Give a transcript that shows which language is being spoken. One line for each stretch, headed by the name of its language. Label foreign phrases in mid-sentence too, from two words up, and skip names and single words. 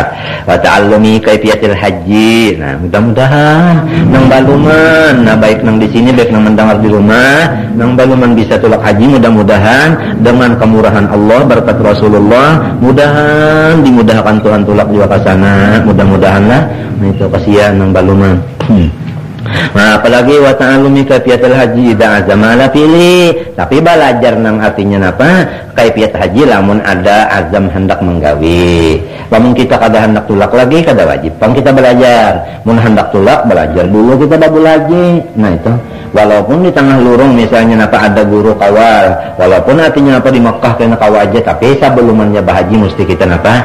Arabic: وتعلم كيفية الحج.
Banjar: Nah, mudah-mudahan nang baluman, nah baik nang di sini baik nang mendengar di rumah, nang baluman bisa tulak haji, mudah-mudahan dengan kemurahan Allah berkat Rasulullah, mudahan dimudahkan Tuhan tulak juga ke sana, mudah-mudahan lah. Nah, itu kasihan nang baluman. Nah, apalagi
Arabic: وتعلم كيفية الحج إذا عزم
Banjar: la pilih. Tapi belajar nang artinya apa? Kaifiyat haji lamun ada azam hendak menggawi. Lamun kita kada hendak tulak lagi kada wajib pang kita belajar. Mun hendak tulak belajar dulu kita baru lagi. Nah, itu walaupun di tengah lurung misalnya apa ada guru kawal, walaupun artinya apa di Mekah kena kawal aja, tapi sebelumnya bahaji mesti kita apa?